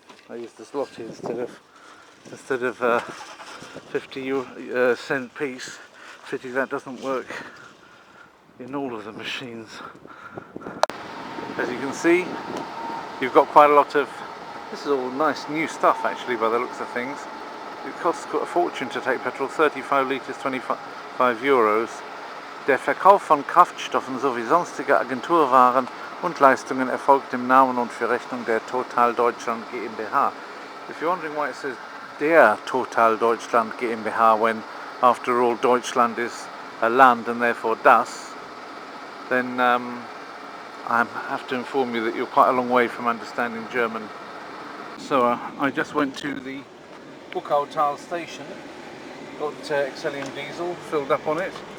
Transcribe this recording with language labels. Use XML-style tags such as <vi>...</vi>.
<en>I used the zloty instead of 50 cent piece. Pity that doesn't work in all of the machines. As you can see, you've got quite a lot of, this is all nice new stuff actually by the looks of things. It costs a fortune to take petrol, 35 litres, 25 Euros.</en> <de>Der Verkauf von Kraftstoffen sowie sonstige Agenturwaren und Leistungen erfolgt im Namen und für Rechnung der Total Deutschland GmbH.</de> <en>If you're wondering why it says der Total Deutschland GmbH when after all Deutschland is a land and therefore das, then I have to inform you that you're quite a long way from understanding German. So I just went to the Buchautal station, got Excellium diesel, filled up on it.</en>